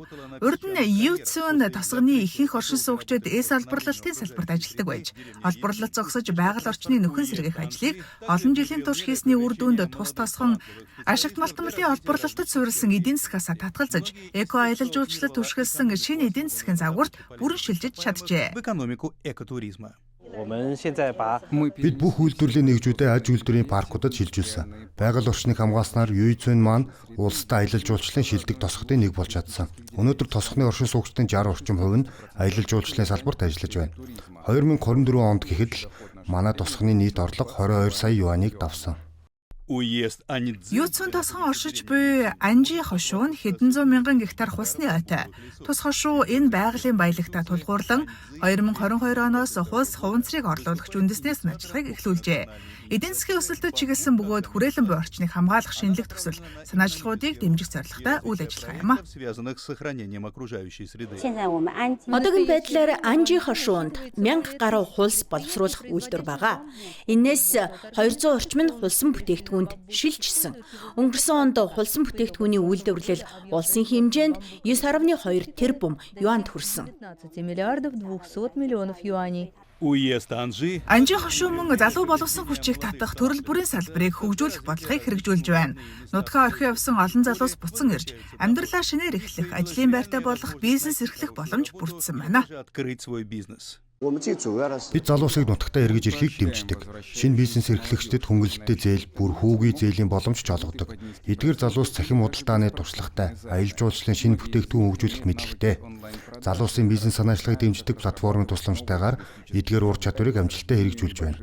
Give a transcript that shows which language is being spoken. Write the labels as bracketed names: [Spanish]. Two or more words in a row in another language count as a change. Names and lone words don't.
[Mongolian] Урд нь Юцун тосгоны ихэнх оршин суугчид эс албарлалтын салбарт ажилладаг байж, олборлолт зогсож байгаль орчныг нөхөн сэргээх ажлыг олон жилийн турш хийсний үр дүнд тус тосгон ашигт малтмалын олборлолтод суурилсан эдийн засгаас татгалзаж, эко аялал жуулчлалд түшгэлсэн шинэ эдийн засгийн загварт шилжиж чаджээ. [Russian] В экономику экотуризма. [Mongolian] Бид бүх үйлдвэрлэлийн нэгжүүдээ аж үйлдвэрийн паркуудад шилжүүлсэн. Байгаль орчныг хамгааснаар Юйцун маань улстай аялал жуулчлалын шилдэг тосготын нэг болж чадсан. Өнөөдөр тосгоны оршин суугчдын 60 орчим хувь нь аялал жуулчлалын салбарт ажиллаж байна. 2024 онд гэхэд л манай тосгоны нийт орлого 22 сая юаныг давсан. [Russian] Уезд Анидзе. [Mongolian] Юуцун тосгон оршиж буй Анжи хошуу нь хэдэн зуун мянган гектар хусны ойтой. Тус хошуу энэ байгалийн баялагтаа тулгуурлан 2022 оноос хус хуванцрыг орлуулагч үндэснээс нь ажиллахыг эхлүүлжээ. Эдийн засгийн өсөлтөд чиглэсэн бөгөөд хүрээлэн буй орчныг хамгаалах шинэлэг төсөл санаачлалуудыг дэмжих зорилготой үйл ажиллагаа юм а. [Russian] Связанных с сохранением окружающей среды. [Mongolian] Одоогийн байдлаар Анжи хошуунд 1000 гаруй хулс боловсруулах үйлдвэр байгаа. Инээс 200 орчим нь хулсан бүтээгдэхүүнд шилжсэн. Өнгөрсөн онд хулсан бүтээгдэхүүний үйлдвэрлэл улсын хэмжээнд 9.2 тэрбум юанд хүрсэн. [Russian] 15 миллиардов 200 миллионов юаней. Уезд Анжи [Mongolian] Анжи хошуу мөн залуу боловсон хүчийг татах төрөл бүрийн салбарыг хөгжүүлэх бодлогыг хэрэгжүүлж байна. Нутгаа орхин явсан олон залуус буцан ирж, амьдралаа шинээр эхлэх, ажлын байртай болох бизнес эрхлэх боломж бүрдсэн байна. [Russian] открыть свой бизнес. [Mongolian] Бид залуусыг нутагтаа эргэж ирэхийг дэмждэг. Шинэ бизнес эрхлэгчдэд хөнгөлөлттэй зээл, бүр хүүгийн зээлийн боломж ч олгодог. Эдгээр залуус цахим худалдааны туршлагатай, аялал жуулчлалын шинэ бүтээгдэхүүн хөгжүүлэх мэдлэгтэй. Залуусын бизнес санаачлагыг дэмждэг платформын тусламжтайгаар эдгээр ур чадварыг амжилттай хэрэгжүүлж байна.